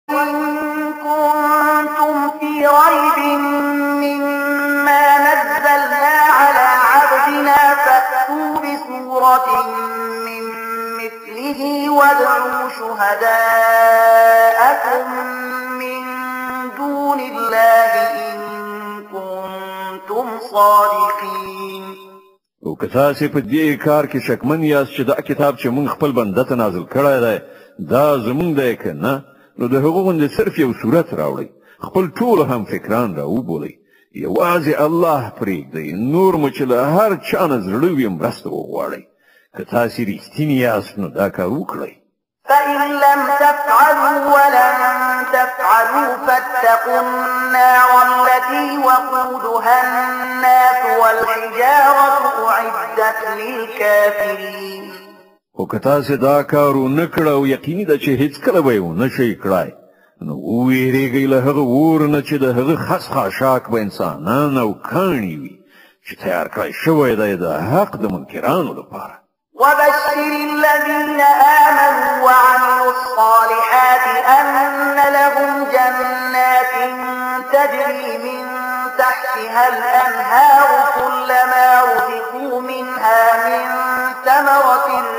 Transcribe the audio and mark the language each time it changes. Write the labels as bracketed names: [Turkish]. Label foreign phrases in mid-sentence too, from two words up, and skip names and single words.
[Arabic] وإن كنتم في ريب مما نزلنا على عبدنا فأتوا بسورة من مثله وادعوا شهداءكم من دون الله إن كنتم صادقين. [Pashto] او که تاسې په دې کار کې شکمن یاست چې دا کتاب چې موږ خپل بنده ته نازل کړی دی دا زموږ دی که نه، نو د هغو غوندې صرف یو صورت راوړئ، خپل ټول هم فکران راوبولئ، یوازې الله پرېږدئ، نور مو چې له هر چا نه زړه وي مرسته وغواړئ. که تاسې رښتیني یاست نو دا کار وکړئ. [Arabic] فإن لم تفعلوا ولن تفعلوا فاتقوا النار التي وقودها الناس والحجارة أعدت للكافرين. [Pashto] خو که تاسې دا کار ونه کړه او یقیني ده چې هیڅکله به یې ونه شئ کړای، نو وویرېږئ له هغه اور نه چې د هغه خس خاشاک به انسانان او کاڼي وي چې تیار کړی شوی دی د حق د منکرانو لپاره. [Arabic] وبشر الذين آمنوا وعملوا الصالحات أن لهم جنات تجري من تحتها الأنهار كلما رزقوا منها من ثمرة